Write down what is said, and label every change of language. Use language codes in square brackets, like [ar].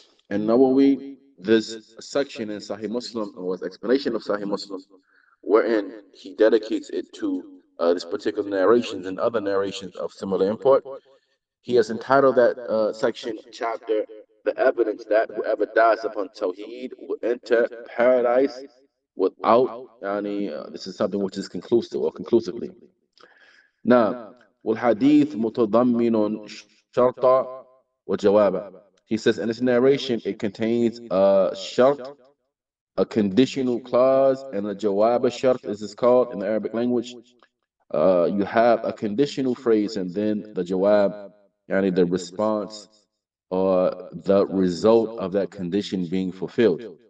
[en] And Nawawi, this section in Sahih Muslim was explanation of Sahih Muslim, wherein he dedicates it to this particular narrations and other narrations of similar import. He has entitled that section, chapter, the evidence that whoever dies upon Tawheed will enter paradise without this is something which is conclusive or conclusively. [ar] Now, والحديث متضمن شرطا وجوابا. [en] He says in this narration it contains a shart, a conditional clause, and a jawab shart, as it's called in the Arabic language. You have a conditional phrase and then the jawab, the response or the result of that condition being fulfilled.